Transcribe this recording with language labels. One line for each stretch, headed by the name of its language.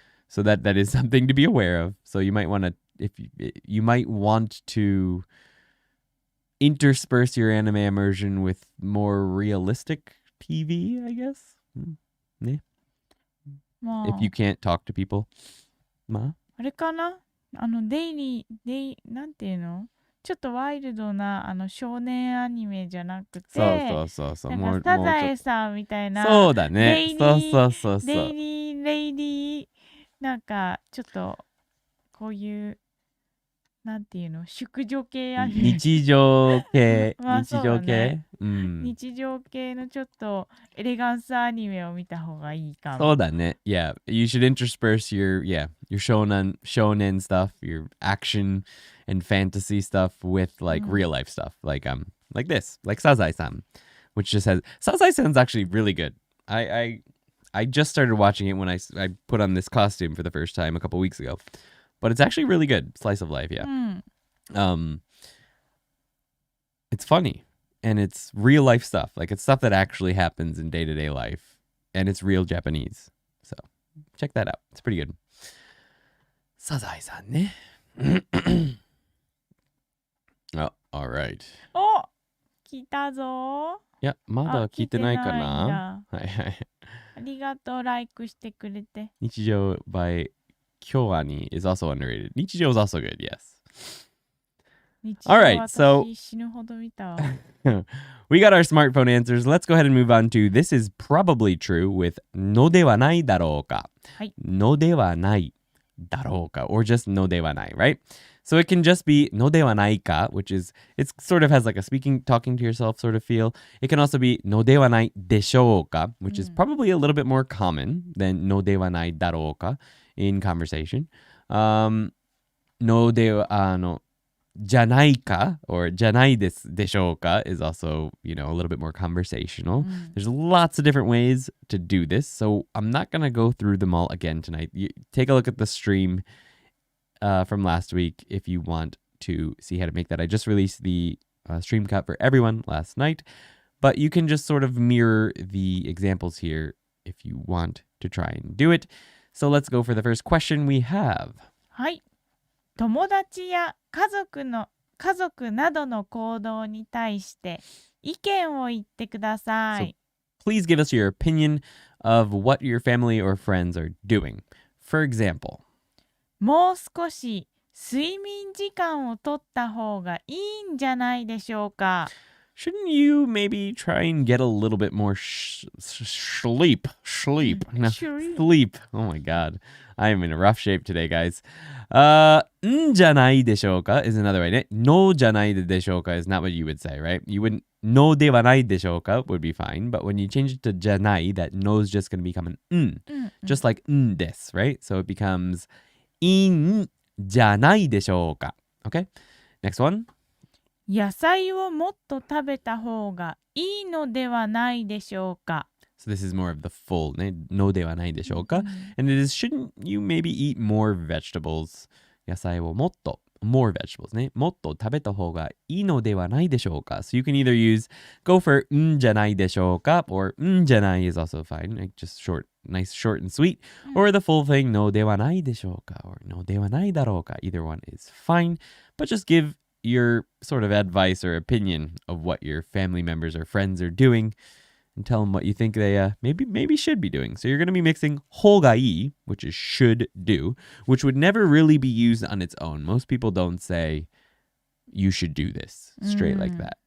English: So that is something to be aware of. So you might want to intersperse your anime immersion with more realistic TV, I guess. Yeah.
Japanese: まあ
English: If you can't talk to people.
Japanese: まああれかな、デイなんていうの、ちょっとワイルドな少年アニメじゃなくて、そう。なんかサザエさんみたいな、そうだね。デイリーそう。デイリーレイリー、なんかちょっとこういうなんていうの、淑女系アニメ、日常系。まあそうだね、うん。日常系のちょっとエレガンスアニメを見た方がいいかも。そうだね。
English: Yeah, you should intersperse your shonen stuff, your action and fantasy stuff with like real life stuff, like this, like Sazai-san, which just has Sazai-san's actually really good. I just started watching it when I put on this costume for the first time a couple weeks ago, But it's actually really good. Slice of life, yeah. うん。 It's funny. And it's real life stuff. Like it's stuff that actually happens in day-to-day life. And it's real Japanese. So check that out. It's pretty good. サザエさんね。 Oh, all right.
Japanese: お、来たぞ。いや、まだ聞いてないかな。あ、来てないんだ。はいはい。ありがとう、ライクしてくれて。
English: 日常 by Kyoani is also underrated. 日常 is also good, yes.
Japanese: 日
English: All
Japanese: 常
English: right, so
Japanese: 私死ぬほど見たわ。
English: we got our smartphone answers. Let's go ahead and move on to this is probably true with のではないだろうか。
Japanese: はい。
English: のではないだろうか or just のではない, right? So it can just be のではないか, which is, it sort of has like a speaking, talking to yourself sort of feel. It can also be のではないでしょうか, which is probably a little bit more common than のではないだろうか in conversation. のでは、じゃないか or じゃないですでしょうか is also, you know, a little bit more conversational. There's lots of different ways to do this, so I'm not going to go through them all again tonight. Take a look at the stream from last week if you want to see how to make that. I just released the stream cut for everyone last night, but you can just sort of mirror the examples here if you want to try and do it. So let's go for the first question we have.
Japanese: はい。友達や家族などの行動に対して意見を言ってください。
English: Please give us your opinion of what your family or friends are doing. For example,
Japanese: もう少し睡眠時間を取った方がいいんじゃないでしょうか。
English: shouldn't you maybe try and get a little bit more sleep? No, sleep. Oh my god. I am in a rough shape today, guys. んじゃないでしょうか is another way. ね。 no じゃないでしょうか is not what you would say, right? You wouldn't, no ではないでしょうか would be fine. But when you change it to じゃない, that no is just going to become an just like んです, right? So it becomes いいんじゃないでしょうか Okay? Next one.
Japanese: 野菜をもっと食べた方がいいのではないでしょうか。
English: So this is more of the full ね。 no ではないでしょうか And it is, shouldn't you maybe eat more vegetables?
Japanese: 野菜をもっと
English: more vegetables ね。
Japanese: もっと食べた方がいいのではないでしょうか
English: So you can either use go for んじゃないでしょうか or んじゃない is also fine. Like just short, nice, short and sweet. Or the full thing のではないでしょうか or のではないだろうか Either one is fine. But just give your sort of advice or opinion of what your family members or friends are doing and tell them what you think they maybe should be doing. So you're going to be mixing ほうがいい, which is should do, which would never really be used on its own. Most people don't say you should do this straight like that.